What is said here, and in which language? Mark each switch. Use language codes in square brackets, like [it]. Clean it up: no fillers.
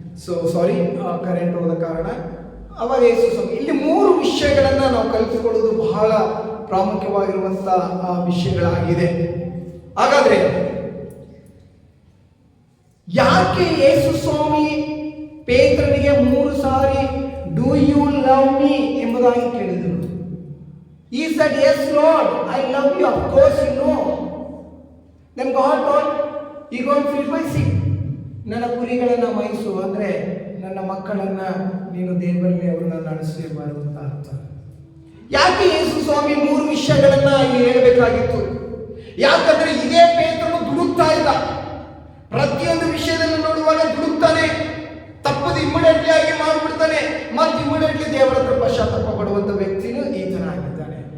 [kn] So sorry, current ಹೋದ ಕಾರಣ ಅವಾಗ ಯೇಸು ಸ್ವಾಮಿ ಇಲ್ಲಿ 3 ವಿಷಯಗಳನ್ನು ನಾವು ಕಲಿತುಕೊಳ್ಳುವುದು ಬಹಳ ಪ್ರಾಮುಖ್ಯವಾಗಿರುವಂಥ ವಿಷಯಗಳಾಗಿದೆ. ಹಾಗಾದ್ರೆ ಯಾಕೆ ಯೇಸು ಸ್ವಾಮಿ ಪೇತ್ರನಿಗೆ 3 ಸಾರಿ [en] do you love me [kn] ಎಂಬುದಾಗಿ ಕೇಳಿದರು? [en] He said, yes Lord, I love you, of course you know. Then God told, you go and feed my sheep. [kn] ನನ್ನ ಕುರಿಗಳನ್ನು ಮೇಯಿಸು ಅಂದ್ರೆ ನನ್ನ ಮಕ್ಕಳನ್ನ ನೀನು ದೇವರಲ್ಲಿ ಅವರನ್ನ ನಡೆಸಲೇಬಾರದು ಅಂತ ಅರ್ಥ. ಯಾಕೆ ಯೇಸು ಸ್ವಾಮಿ 3 ವಿಷಯಗಳನ್ನ ಇಲ್ಲಿ ಹೇಳಬೇಕಾಗಿತ್ತು? ಯಾಕಂದ್ರೆ ಇದೇ ಪೇತ್ರನು ದುಡುಕ್ತಾ ಇದ್ದ. ಪ್ರತಿಯೊಂದು ವಿಷಯದಲ್ಲಿ ನೋಡುವಾಗ ದುಡುಕ್ತಾನೆ, ತಪ್ಪದು ಇಮಿಡಿಯೇಟ್ಲಿ ಆಗಿ ಮಾಡಿಬಿಡ್ತಾನೆ, ಮತ್ತೆ ಇಮಿಡಿಯೇಟ್ಲಿ ದೇವರ ಹತ್ರ ಪಶ್ಚಾತ್ತಾಪ ಪಡುವಂತ ವ್ಯಕ್ತಿನೂ ಈತನಾಗಿದ್ದಾನೆ.